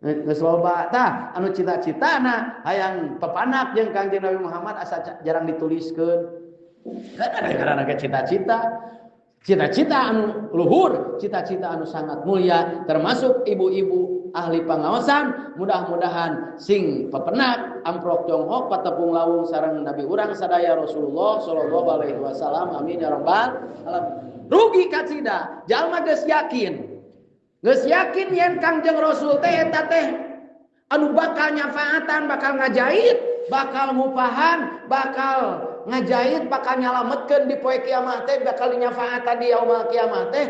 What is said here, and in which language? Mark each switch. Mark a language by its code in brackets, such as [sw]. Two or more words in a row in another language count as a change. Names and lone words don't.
[su] Geus loba tah anu cita-citana hayang pepanak jeung Kangjeng Nabi Muhammad asa jarang dituliskeun. Karena cita-cita anu luhur, cita-cita anu sangat mulia, termasuk ibu-ibu ahli pangaosan. Mudah-mudahan sing pepenak amprok jonghok patepung lawung sareng Nabi urang sadaya Rasulullah [ar] sallallahu alaihi wasallam. Amin ya rabbal alamin. [su] Rugi kacida jalma geus yakin yen Kangjeng Rasul teh eta teh anu bakal nyafaatan, bakal ngajait, bakal ngupahan, bakal ngajait, bakal nyalametkeun di poe kiamat teh, bakal nyafaatan di [ar] yaumul kiamat [su] teh.